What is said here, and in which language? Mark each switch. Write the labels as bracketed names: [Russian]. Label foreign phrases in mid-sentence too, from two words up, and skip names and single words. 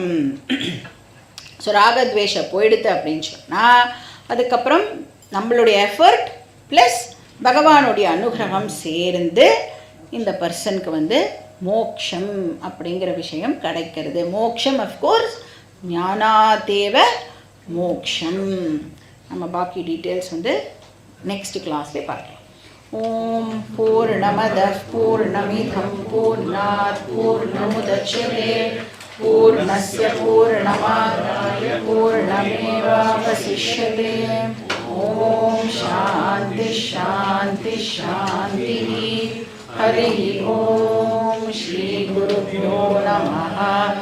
[Tamil] ஸோ ராகத்வேஷ போயிடுது அப்படின்னு சொன்னால், அதுக்கப்புறம் நம்மளுடைய [English] effort plus [Tamil] பகவானுடைய அனுகிரகம் சேர்ந்து இந்த பர்சனுக்கு வந்து மோக்ஷம் அப்படிங்கிற விஷயம் கிடைக்கிறது. மோக்ஷம் [English] of course [Sanskrit] ज्ञानादेव मोक्षम्. [Tamil] நம்ம பாக்கி டீட்டெயில்ஸ் வந்து [English] next classலேயே [Tamil] பார்க்கலாம். [Sanskrit] ॐ पूर्णमदः पूर्णमिदं पूर्णात् पूर्णमुदच्यते पूर्णस्य पूर्णमादाय पूर्णमेवावशिष्यते. ॐ शान्ति शान्ति शान्ति. हरि ॐ श्री गुरुभ्यो नमः.